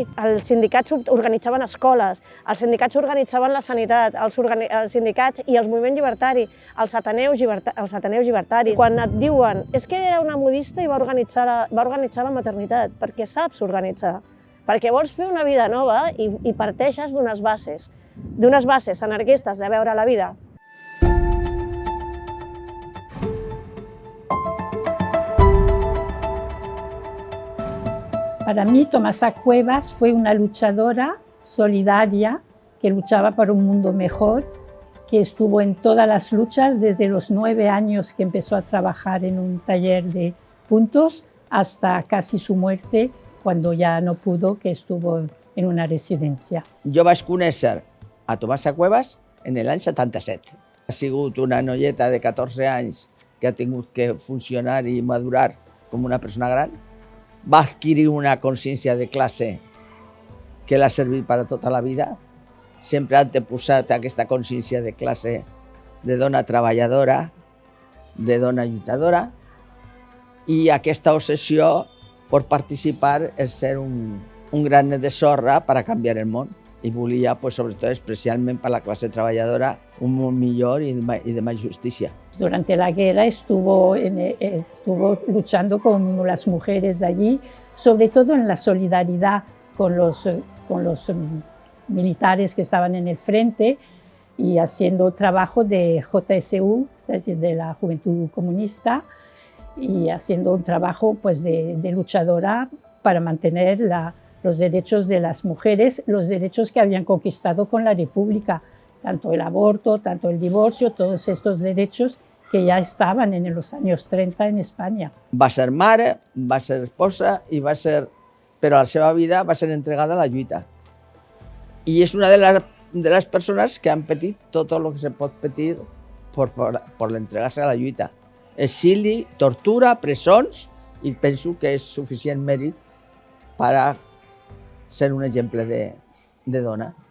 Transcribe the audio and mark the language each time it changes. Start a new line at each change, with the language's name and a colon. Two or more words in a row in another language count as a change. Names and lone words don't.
Catalan: Els sindicats organitzaven escoles, els sindicats organitzaven la sanitat, els sindicats i els moviments llibertaris, els ateneus llibertaris. Quan et diuen és que era una modista i va organitzar la maternitat, perquè saps organitzar, perquè vols fer una vida nova i parteixes d'unes bases anarquistes de veure la vida.
Spanish: Para mí, Tomasa Cuevas fue una luchadora solidaria que luchaba por un mundo mejor, que estuvo en todas las luchas desde los 9 años que empezó a trabajar en un taller de puntos hasta casi su muerte, cuando ya no pudo, que estuvo en una residencia.
Catalan: Jo vaig conèixer a Tomasa Cuevas en l'any 77. Ha sigut una noieta de 14 anys que ha tingut que funcionar i madurar com una persona gran. Va adquirir una consciència de classe que l'ha servit per a tota la vida. Sempre ha anteposat aquesta consciència de classe de dona treballadora, de dona lluitadora, i aquesta obsessió per participar és ser un granet de sorra per a canviar el món. I volia, sobretot, especialment per a la classe treballadora, un món millor i de més justícia.
Spanish: Durante la guerra estuvo luchando con las mujeres de allí, sobre todo en la solidaridad con los militares que estaban en el frente y haciendo trabajo de JSU, es decir, de la Juventud Comunista, y haciendo un trabajo de luchadora para mantener los derechos de las mujeres, los derechos que habían conquistado con la República, tanto el aborto, tanto el divorcio, todos estos derechos que ya estaban en los años 30 en España.
Catalan: Va ser mare, va ser esposa i va ser però la seva vida va ser entregada a la lluita. I és una de les persones que han patit tot el que se pot patir per l'entregar-se a la lluita. Exili, tortura, presons, i penso que és suficient mèrit per a ser un exemple de dona.